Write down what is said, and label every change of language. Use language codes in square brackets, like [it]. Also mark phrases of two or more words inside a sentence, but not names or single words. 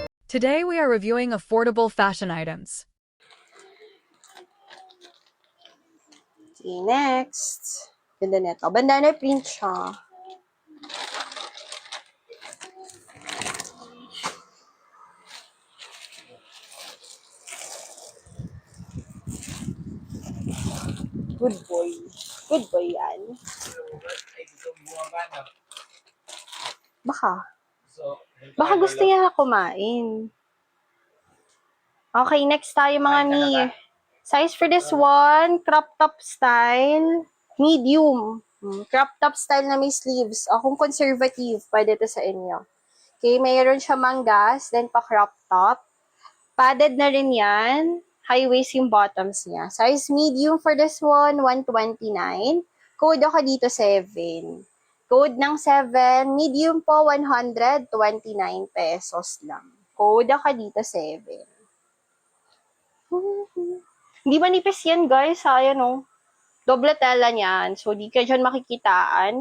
[en] Today we are reviewing affordable fashion items. Okay, next. [tl] Ganda nito. Bandana print siya. [en] Good boy. Good boy [tl] yan. Baka. Baka gusto niya na kumain. Okay, next tayo mga mi. [en] Size for this one, crop top style, medium. Crop top style [tl] na may sleeves. Kung conservative, pwede to sa inyo. Okay, mayroon siya manggas, then pa [en] crop top. [tl] Padded na rin yan. High waist yung bottoms niya. [en] Size medium for this one, 129. [tl] Code ako dito 7. Code ng 7, medium po 129 pesos lang. Code ako dito 7. Hindi manipis yan guys, ayan o. Doble tela niyan. So, di ka dyan makikitaan.